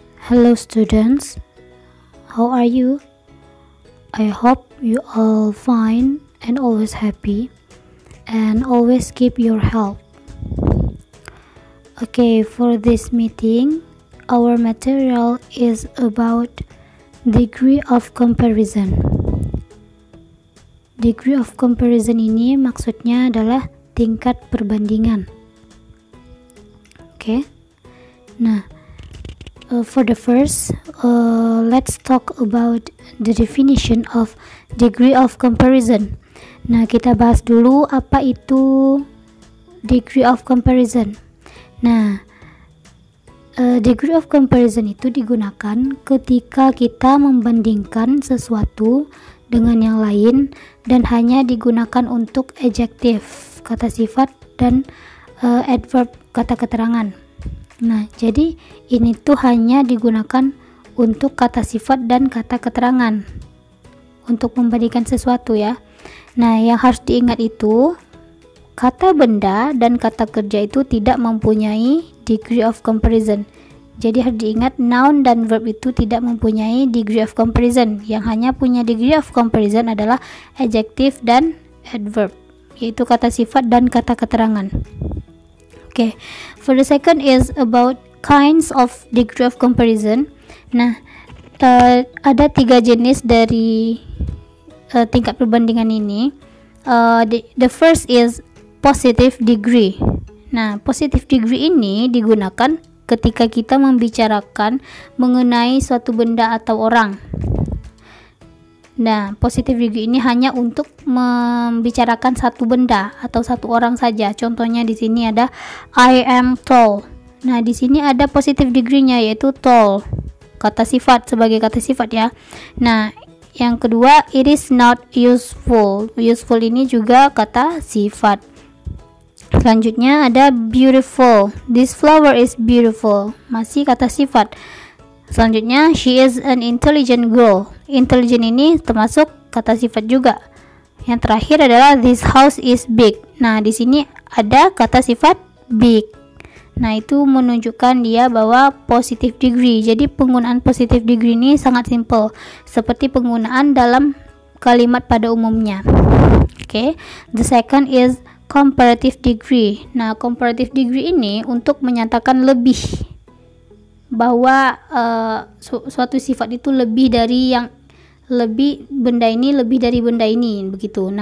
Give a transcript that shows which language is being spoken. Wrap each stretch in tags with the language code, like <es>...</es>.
<en>Hello students, how are you? I hope you all fine and always happy and always keep your health. Okay, for this meeting, our material is about degree of comparison.</en> <id>Degree of comparison ini maksudnya adalah tingkat perbandingan.</id> <en>Okay, nah, for the first, let's talk about the definition of degree of comparison.</en> <id>Nah, kita bahas dulu apa itu degree of comparison. Nah, degree of comparison itu digunakan ketika kita membandingkan sesuatu dengan yang lain dan hanya digunakan untuk adjektif, kata sifat, dan adverb, kata keterangan. Nah, jadi ini tuh hanya digunakan untuk kata sifat dan kata keterangan untuk membandingkan sesuatu ya. Nah, yang harus diingat itu kata benda dan kata kerja itu tidak mempunyai degree of comparison. Jadi harus diingat noun dan verb itu tidak mempunyai degree of comparison. Yang hanya punya degree of comparison adalah adjective dan adverb, yaitu kata sifat dan kata keterangan.</id> <en>Okay, for the second is about kinds of degree of comparison.</en> <id>Nah, ada 3 jenis dari tingkat perbandingan ini.</id> <en>The first is positive degree.</en> <id>Nah, positive degree ini digunakan ketika kita membicarakan mengenai suatu benda atau orang. Nah, positive degree ini hanya untuk membicarakan satu benda atau satu orang saja. Contohnya di sini ada</id> <en>I am tall.</en> <id>Nah, di sini ada positive degree-nya yaitu tall. Kata sifat sebagai kata sifat ya. Nah, yang kedua</id> <en>it is not useful.</en> <id>Useful ini juga kata sifat. Selanjutnya ada beautiful.</id> <en>This flower is beautiful.</en> <id>Masih kata sifat. Selanjutnya</id> <en>she is an intelligent girl.</en> <id>Intelligent ini termasuk kata sifat juga. Yang terakhir adalah</id> <en>this house is big.</en> <id>Nah, di sini ada kata sifat big. Nah, itu menunjukkan dia bahwa positive degree. Jadi penggunaan positive degree ini sangat simple, seperti penggunaan dalam kalimat pada umumnya.</id> <en>Okay, the second is comparative degree.</en> <id>Nah, comparative degree ini untuk menyatakan lebih, bahwa suatu sifat itu lebih dari yang lebih, benda ini lebih dari benda ini, begitu.</id>